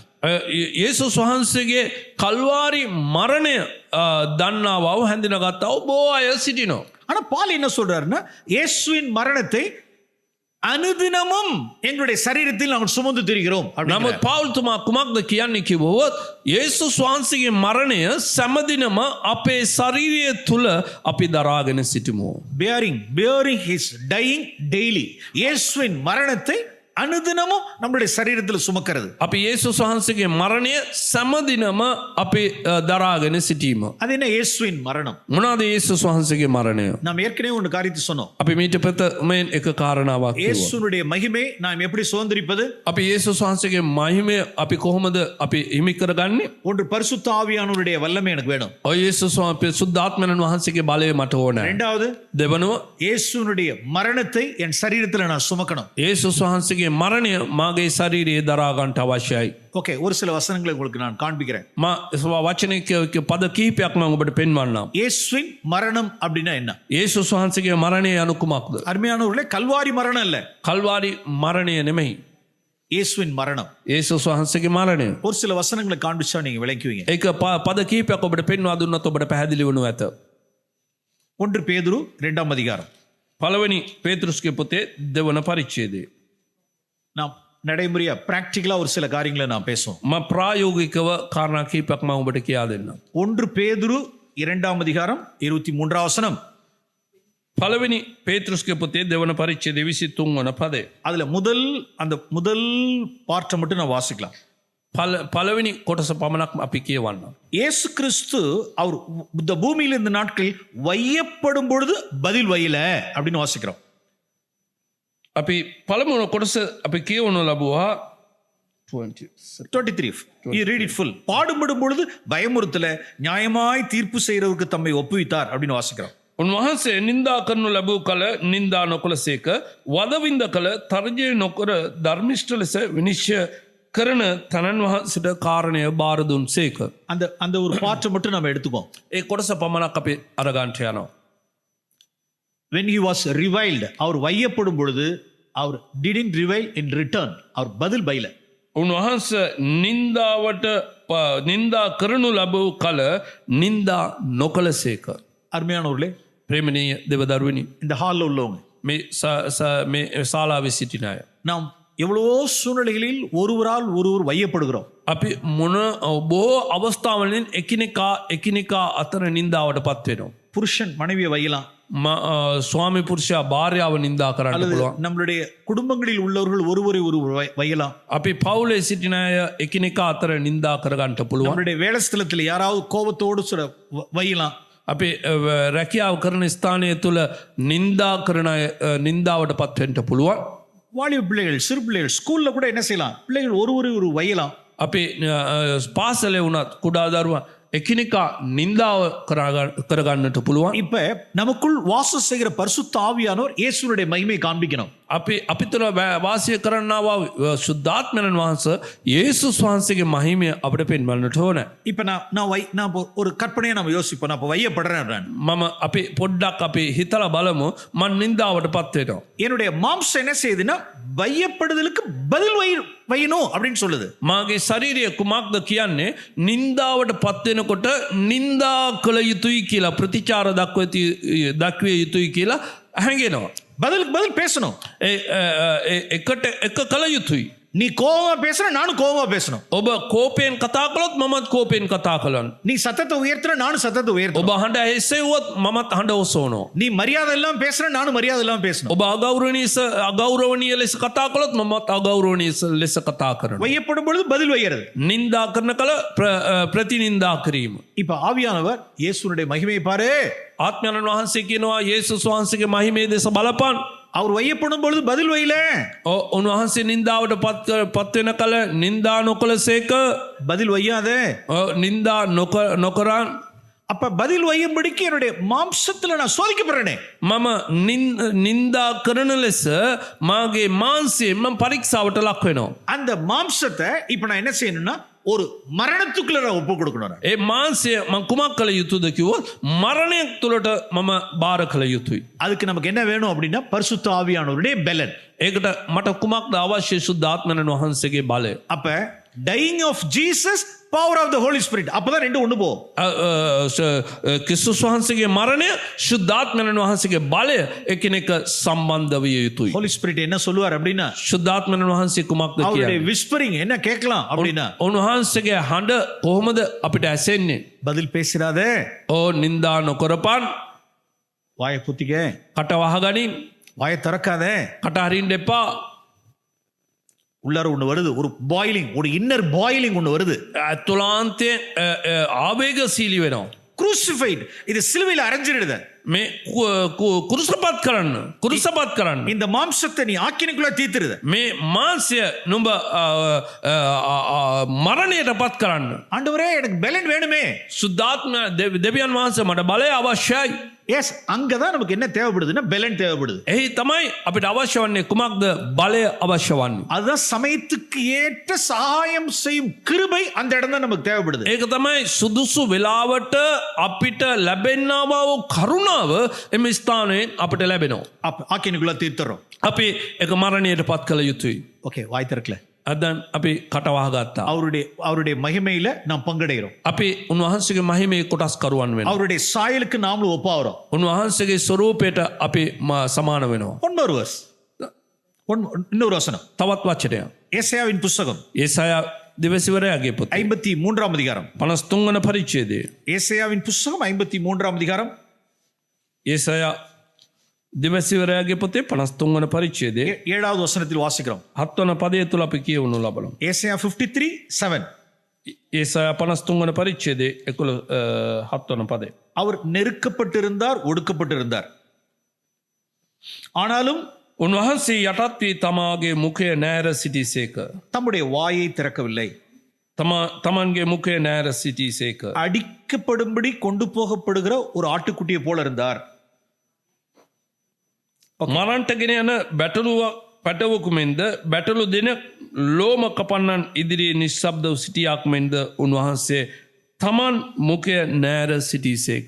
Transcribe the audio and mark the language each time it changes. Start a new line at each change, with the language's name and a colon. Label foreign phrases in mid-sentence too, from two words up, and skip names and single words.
Sinhala: යේසුස් වහන්සේගේ කල්වාරි මරණය දන්නාවව හැඳිනගත්තව බොහෝ අය සිටිනවා.
Tamil: ஆனா பால் என்ன சொல்றாருன்னா இயேசுவின் மரணத்தை அனுதினமும் எங்களுடைய சரீரத்தில் நாங்கள் சுமந்து திரிகிறோம்.
Sinhala: නමුත් පවුල්තුමා කුමක්ද කියන්නේ කිව්වොත් යේසුස් වහන්සේගේ මරණය සෑමදිනම අපේ ශරීරය තුල අපි දරාගෙන සිටිමු.
English: bearing his dying daily.
Tamil: இயேசுவின் மரணத்தை அனுதினமும் நம்முடைய சரீரத்தில் சுமக்கிறது.
Sinhala: අපි යේසුස් වහන්සේගේ මරණය සෑමදිනම අපි දරාගෙන සිටීම.
Tamil: அது என்ன இயேசுவின் மரணம்?
Sinhala: මොනවාද යේසුස් වහන්සේගේ මරණය?
Tamil: நாம் ஏற்கனவே ஒரு காரியத்தை சொன்னோம்.
Sinhala: අපි මීට පෙර මේ එක කාරණාවක් කිව්වා.
Tamil: இயேசுனுடைய மகிமை நாம் எப்படி சுதந்திரிப்பது?
Sinhala: අපි යේසුස් වහන්සේගේ මහිමය අපි කොහොමද අපි හිමි කරගන්නේ?
Tamil: ஒன்று பரிசுத்த ஆவியானவருடைய வல்லமை எனக்கு வேணும்.
Sinhala: ඔය යේසුස් වහන්සේ සුද්ධාත්මයන් වහන්සේගේ බලය මට ඕනේ.
Tamil: இரண்டாவது
Sinhala: දෙවනුව
Tamil: இயேசுனுடைய மரணத்தை என் சரீரத்தில் நான் சுமக்கணும்.
Sinhala: යේසුස් වහන්සේගේ මරණය මාගේ ශරීරයේ දරා ගන්නට අවශ්‍යයි.
Tamil: ஓகே, ஒரு சில வசனங்களை உங்களுக்கு நான் காண்பிக்கிறேன்.
Sinhala: මා වචනයක පද කීපයක් මම ඔබට පෙන්වන්නම්.
Tamil: இயேசுவின் மரணம் அப்படின்னா என்ன?
Sinhala: යේසුස් වහන්සේගේ මරණය anu කුමක්ද?
Tamil: அருமையானவர்களே, கல்வாரி மரணம் இல்ல,
Sinhala: කල්වාරි මරණය නෙමෙයි.
Tamil: இயேசுவின் மரணம்.
Sinhala: යේසුස් වහන්සේගේ මරණය.
Tamil: ஒரு சில வசனங்களை காண்பிச்சா நீங்க விளங்குவீங்க.
Sinhala: ඒක පද කීපයක් ඔබට පෙන්වා දුන්නොත් ඔබට පැහැදිලි වනු ඇත.
Tamil: 1 பேதுரு 2ஆம் அதிகாரம்.
Sinhala: පළවෙනි පේතෘස්ගේ පොතේ දෙවන පරිච්ඡේදය.
Tamil: நாம் நடைமுறையா பிராக்டிகலா ஒரு சில காரியங்களை நாம் பேசுவோம்.
Sinhala: මම ප්‍රායෝගිකව කාරණා කීපයක් මම ඔබට කියා දෙන්නම්.
Tamil: 1 பேதுரு 2ஆம் அதிகாரம் 23ஆம் வசனம்.
Sinhala: පළවෙනි පේතෘස්ගේ පොතේ දෙවන පරිච්ඡේදය 23 වන පදය.
Tamil: அதுல முதல் பார்ட்டை மட்டும் நான் வாசிக்கலாம்.
Sinhala: පළවෙනි කොටස පමණක් අපි කියවන්නම්.
Tamil: இயேசு கிறிஸ்து அவர் இந்த பூமியில் இந்த நாட்களில் வையப்படும் பொழுது பதில் வையல அப்படின்னு வாசிக்கிறோம்.
Sinhala: අපි පළමුව කොටස අපි කියවනු ලැබුවා 23.
English: You read it full.
Tamil: பாடுபடும் பொழுது பயமுறுத்தல, நியாயமாய் தீர்ப்பு செய்யறவருக்கு தம்மை ஒப்புவித்தார் அப்படின்னு வாசிக்கிறோம்.
Sinhala: උන්වහන්සේ නින්දා කරනු ලැබූ කල නින්දා නොකළසේක, වදවින්ද කල තර්ජනය නොකර ධර්මිෂ්ඨ ලෙස විනිශ්චය කරන තනන් වහන්සේට කාරණය බාර දුන්සේක.
Tamil: அந்த ஒரு பார்ட்டை மட்டும் நம்ம எடுத்துக்கோம்.
Sinhala: ඒ කොටස පමණක් අපි අරගන්ට යනවා.
English: when he was reviled,
Tamil: அவர் வையப்படும் பொழுது அவர்
English: didn't revile in return.
Tamil: அவர் பதில் பைல.
Sinhala: උන්වහන්සේ නින්දාවට නින්දා කරනු ලැබූ කල නින්දා නොකළසේක.
Tamil: அருமையானவர்களே,
Sinhala: ප්‍රේමණීය දෙවදරුවනි,
Tamil: இந்த ஹால்ல உள்ளவங்க,
Sinhala: මේ ශාලාවේ සිටින අය,
Tamil: நாம் எவ்வளவோ சூழ்நிலைகளில் ஒருவரால் ஒருவர் வையப்படுகிறோம்.
Sinhala: අපි මොන බොහෝ අවස්ථාවලින් එකිනෙකා අතර නින්දාවට පත් වෙනවා.
Tamil: புருஷன் மனைவியை வையலாம்,
Sinhala: ස්වාමි පුරුෂයා භාර්යාව නින්දා කරන්න
Tamil: அல்லது
Sinhala: පුළුවන්.
Tamil: நம்மளுடைய குடும்பங்களில் உள்ளவர்கள் ஒருவரை ஒருவர் வையலாம்.
Sinhala: අපි පවුලේ සිටින අය එකිනෙකා අතර නින්දා කරගන්නට පුළුවන්.
Tamil: நம்மளுடைய வேலை ஸ்தலத்தில் யாராவது கோபத்தோடு வையலாம்.
Sinhala: අපි රැකියාව කරන ස්ථානය තුළ නින්දා කරන අය නින්දාවට පත් වෙන්න පුළුවන්.
Tamil: வாலிப பிள்ளைகள், சிறு பிள்ளைகள் ஸ்கூல்ல கூட என்ன செய்யலாம்? பிள்ளைகள் ஒருவரை ஒரு வையலாம்.
Sinhala: අපි පාසලේ වුණත් කුඩා දරුවා එකිනෙකා නින්දාව කරගන්නට පුළුවන්.
Tamil: இப்ப நமக்குள் வாசம் செய்கிற பரிசுத்த ஆவியானவர் இயேசுவுடைய மகிமையை காண்பிக்கணும்.
Sinhala: අපි තුළ වාසය කරන්නවා සුද්ධාත්මයන් වහන්සේ යේසුස් වහන්සේගේ මහිමය අපිට පෙන්වන්නට ඕන.
Tamil: இப்ப நான் ஒரு கற்பனையை நம்ம யோசிப்போம். நான் இப்ப வையப்படுறேன்.
Sinhala: මම අපි පොඩ්ඩක් අපි හිතලා බලමු මම නින්දාවට පත් වෙනවා.
Tamil: என்னுடைய மாம்சம் என்ன செய்யுதுன்னா வையப்படுதலுக்கு பதில் வையணும் அப்படின்னு சொல்லுது.
Sinhala: මාගේ ශරීරය කුමක්ද කියන්නේ? නින්දාවට පත් වෙනකොට නින්දා කළ යුතුයි කියලා, ප්‍රතිචාර දක්විය යුතුයි කියලා හැඟෙනවා.
Tamil: பதிலுக்கு பதில் பேசணும்.
Sinhala: එක කළ යුතුයි.
Tamil: நீ கோவமா பேசுற, நானும் கோவமா பேசணும்.
Sinhala: ඔබ කෝපයෙන් කතා කළොත් මමත් කෝපයෙන් කතා කළොත්.
Tamil: நீ சத்தத்தை உயர்த்துற, நானும் சத்தத்தை உயர்த்தணும்.
Sinhala: ඔබ හඬ ඇසෙව්වොත් මමත් හඬ ඔසවනවා.
Tamil: நீ மரியாதை எல்லாம் பேசுற, நானும் மரியாதை எல்லாம் பேசணும்.
Sinhala: ඔබ අගෞරවණීය ලෙස කතා කළොත් මමත් අගෞරවණීය ලෙස කතා කරනවා.
Tamil: வையப்படும் பொழுது பதில் வைக்கிறது.
Sinhala: නින්දා කරන කල ප්‍රතිනින්දා කිරීම.
Tamil: இப்ப ஆவியானவர் இயேசுனுடைய மகிமையை பாரு.
Sinhala: ආත්මයන් වහන්සේ කියනවා යේසුස් වහන්සේගේ මහිමේ දෙස බලපන්.
Tamil: அவர் வையப்படும் பொழுது பதில் வையல.
Sinhala: උන්වහන්සේ නින්දාවට පත් වෙන කල නින්දා නොකළසේක.
Tamil: பதில் வையாத.
Sinhala: නින්දා නොකරන්.
Tamil: அப்ப பதில் வையும்படிக்கு என்னுடைய மாம்சத்துல நான் சோதிக்கப்படுறேனே.
Sinhala: මම නින්දා කරන ලෙස මාගේ මාන්සයෙන් මම පරීක්ෂාවට ලක් වෙනවා.
Tamil: அந்த மாம்சத்தை இப்ப நான் என்ன செய்யணும்னா ஒரு மரணத்துக்குள்ள நான் ஒப்பு கொடுக்கணும்.
Sinhala: ඒ මාන්සය මම කුමක් කළ යුතුද කිව්වොත් මරණයක් තුළට මම බාර කළ යුතුයි.
Tamil: அதுக்கு நமக்கு என்ன வேணும் அப்படின்னா பரிசுத்த ஆவியானவருடைய பெலன்.
Sinhala: ඒකට මට කුමක්ද අවශ්‍ය? ශුද්ධාත්මයන් වහන්සේගේ බලය.
English: அப்ப dying of Jesus power of the Holy Spirit,
Tamil: அப்பதான் ரெண்டு ஒண்ணு போகும்.
Sinhala: ක්‍රිස්තුස් වහන්සේගේ මරණය ශුද්ධාත්මයන් වහන්සේගේ බලය එකිනෙක සම්බන්ධ විය යුතුයි.
English: Holy Spirit
Tamil: என்ன சொல்லுவார் அப்படின்னா
Sinhala: ශුද්ධාත්මයන් වහන්සේ කුමක්ද
Tamil: அவருடைய
Sinhala: කියන්නේ?
Tamil: விஸ்பரிங் என்ன கேட்கலாம் அப்படின்னா
Sinhala: උන්වහන්සේගේ හඬ කොහොමද අපිට ඇසෙන්නේ?
Tamil: பதில் பேசிடாதே,
Sinhala: නින්දා නොකරපන්,
Tamil: வாயை புத்திக்க,
Sinhala: කට වහගනින්,
Tamil: வாயை திறக்காதே.
Sinhala: කට අරින්න එපා.
Tamil: உள்ளார ஒண்ணு வருது, ஒரு பாயிலிங், ஒரு
English: inner boiling
Tamil: ஒண்ணு வருது.
Sinhala: ඇතුලාන්තය ආවේගශීලී වෙනවා.
Tamil: குரூசிஃபைட், இது சிலுவையில் அரைஞ்சிடுது.
Sinhala: මේ කුරුසපත් කරන්න.
Tamil: இந்த மாம்சத்தை நீ ஆக்கினைக்குள்ள தீத்துருது.
Sinhala: මේ මාංශය නුඹ මරණයට පත් කරන්න.
Tamil: ஆண்டவரே எனக்கு பெலன் வேணுமே.
Sinhala: සුද්ධාත්ම දෙවියන් වහන්සේ මට බලය අවශ්‍යයි.
Tamil: எஸ், அங்கதான் நமக்கு என்ன தேவைப்படுதுன்னா பெலன் தேவைப்படுது.
Sinhala: එහි තමයි අපිට අවශ්‍ය වන්නේ කුමක්ද? බලය අවශ්‍ය වන්නේ.
Tamil: அதுதான் சமயத்துக்கு ஏற்ற சகாயம் செய்யும் கிருபை, அந்த இடம் தான் நமக்கு தேவைப்படுது.
Sinhala: ඒක තමයි සුදුසු වෙලාවට අපිට ලැබෙන්නා වූ කරුණාව එම ස්ථානයෙන් අපිට ලැබෙනවා.
Tamil: ஆக்கினைக்குள்ள தீர்த்துறோம்.
Sinhala: අපි ඒක මරණයට පත් කළ යුතුයි.
Tamil: ஓகே, வாய் திறக்கல.
Sinhala: අදන් අපි කට වහගත්තා.
Tamil: அவருடைய மகிமையில நாம் பங்கடைகிறோம்.
Sinhala: අපි උන්වහන්සේගේ මහිමේ කොටස් කරුවන් වෙනවා.
Tamil: அவருடைய சாயலுக்கு நாமளும் ஒப்பாகிறோம்.
Sinhala: උන්වහන්සේගේ ස්වරූපයට අපි සමාන වෙනවා.
Tamil: இன்னொரு வசனம்,
Sinhala: තවත් වචනයක්.
Tamil: ஏசாயாவின் புத்தகம்
Sinhala: ඒසායා දිවසිවරයාගේ පොත
Tamil: 53 அதிகாரம்.
Sinhala: 53 වන පරිච්ඡේදය.
Tamil: ஏசாயாவின் புத்தகம் 53 அதிகாரம்.
Sinhala: ඒසායා දිවසිවරයාගේ පොතේ 53 වන පරිච්ඡේදය
Tamil: 7வது வசனத்தில் வாசிக்கிறோம்.
Sinhala: 7 වන පදය තුල අපි කියවනු ලබනවා.
Tamil: ஏசாயா 53:7.
Sinhala: ඒසායා 53 වන පරිච්ඡේදයේ 7 වන පදය.
Tamil: அவர் நெருக்கப்பட்டிருந்தார், ஒடுக்கப்பட்டிருந்தார், ஆனாலும்
Sinhala: උන්වහන්සේ යටත් වී තමාගේ මුඛය නෑර සිටිසේක.
Tamil: தம்முடைய வாயை திறக்கவில்லை.
Sinhala: තමන්ගේ මුඛය නෑර සිටිසේක.
Tamil: அடிக்கப்படும்படி கொண்டு போகப்படுகிற ஒரு ஆட்டுக்குட்டியை போல இருந்தார்.
Sinhala: මරන්ට ගෙන යන පැටවකු මෙන්ද බැටලු දෙන ලෝම කපන්නන් ඉදිරියේ නිශ්ශබ්දව සිටියාක් මෙන්ද උන්වහන්සේ තමන් මුඛය නෑර සිටිසේක.